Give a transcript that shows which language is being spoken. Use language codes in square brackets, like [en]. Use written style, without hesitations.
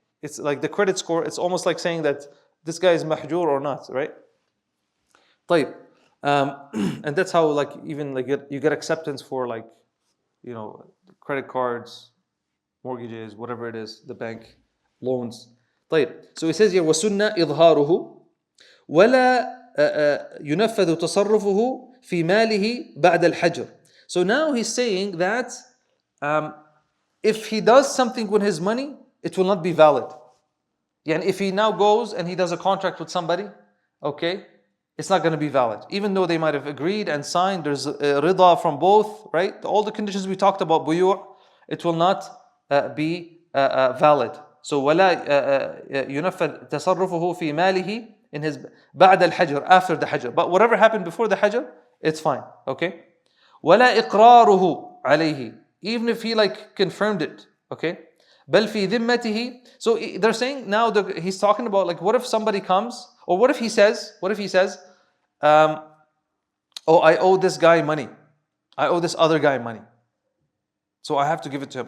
[en] It's like the credit score. It's almost like saying that this guy is mahjur or not, right? [ar] طيب. [en] And that's how like even like you get acceptance for like credit cards, mortgages, whatever it is, the bank loans. [ar] طيب. [en] So he says here [ar] وسنة إظهاره ولا ينفذ تصرفه في ماله بعد الحجر. [en] So now he's saying that if he does something with his money, it will not be valid. Yani if he now goes and he does a contract with somebody, okay, it's not going to be valid. Even though they might have agreed and signed, there's rida from both, right? All the conditions we talked about, buyu', it will not be valid. [ar] So ولا ينفذ تصرفه في ماله in his بعد الحجر, [en] after the hajr. But whatever happened before the hajr, it's fine, okay? [ar] ولا إقراره عليه. [en] even if he like confirmed it, okay? [ar] بل في ذمته. [en] So they're saying now he's talking about like, what if somebody comes, or what if he says, oh, I owe this guy money, I owe this other guy money, so I have to give it to him.